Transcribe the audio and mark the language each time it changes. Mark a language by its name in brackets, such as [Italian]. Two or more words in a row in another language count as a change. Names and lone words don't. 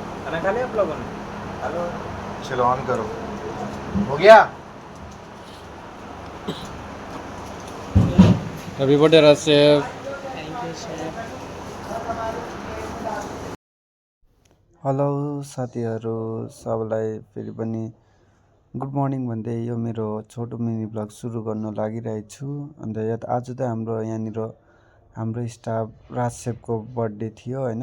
[Hindi] खाना खा लिया आप लोगों ने? हेलो, चलो ऑन करो। हो गया। [English] happy birthday Raj chef. thank you chef. [Nepali] हेलो साथीहरू सबैलाई फेरि पनि [English] good morning [Nepali] भन्दै यो मेरो छोटो [English] mini vlog [Nepali] सुरु गर्न लागिरहेको छु। अन्त आज त हाम्रो स्टाफ राज शेफको बर्थडे थियो होइन।